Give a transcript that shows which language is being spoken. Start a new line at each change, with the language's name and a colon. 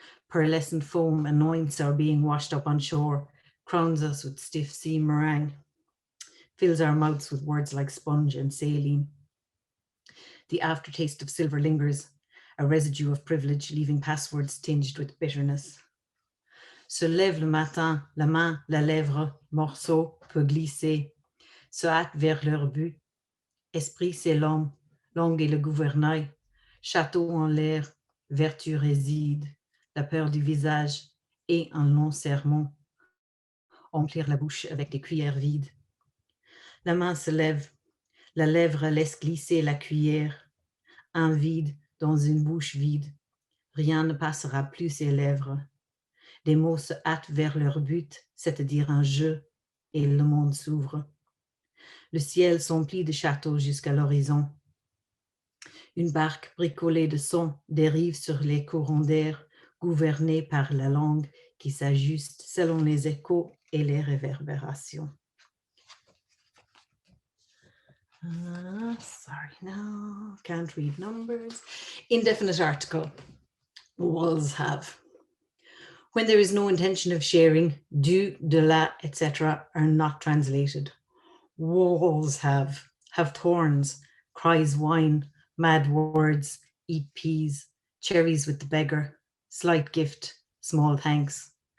English: Pearlescent foam anoints our being washed up on shore, crowns us with stiff sea meringue, fills our mouths with words like sponge and saline. The aftertaste of silver lingers, a residue of privilege, leaving passwords tinged with bitterness.
French: Se lève le matin, la main, la lèvre, morceau peut glisser, se hâte vers leur but. Esprit, c'est l'homme, langue et le gouvernail, château en l'air, vertu réside, la peur du visage et un long sermon. Remplir la bouche avec des cuillères vides. La main se lève, la lèvre laisse glisser la cuillère, un vide dans une bouche vide. Rien ne passera plus ses lèvres. Des mots se hâtent vers leur but, c'est-à-dire un jeu, et le monde s'ouvre. Le ciel s'emplit de châteaux jusqu'à l'horizon. Une barque bricolée de sons dérive sur les courants d'air, gouvernée par la langue qui s'ajuste selon les échos et les réverbérations.
English: Sorry, no, can't read numbers. Indefinite article, walls have. When there is no intention of sharing,
French: du, de la,
English: etc. are not translated. Walls have thorns, cries wine, mad words, eat peas, cherries with the beggar, slight gift, small thanks.